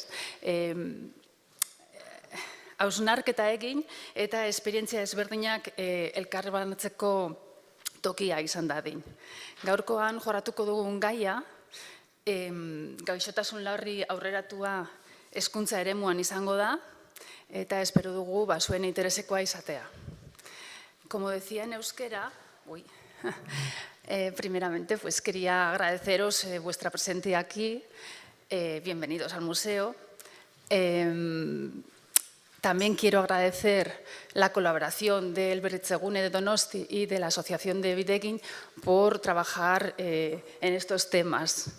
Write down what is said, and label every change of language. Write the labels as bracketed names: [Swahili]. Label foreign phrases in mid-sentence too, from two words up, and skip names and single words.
[Basque] Hausnarketa egin eta esperientzia ezberdinak elkarbanatzeko tokia izan dadin. Gaurkoan jorratuko dugun gaia, gaixotasun larri aurreratua hezkuntza eremuan izango da, eta espero dugu zuen interesekoa izatea. [Spanish] Como decía en euskera, primeramente quería agradeceros vuestra presencia aquí. Bienvenidos al museo. También quiero agradecer la colaboración del Berritzegune de Donosti y de la Asociación de Bidegin por trabajar en estos temas.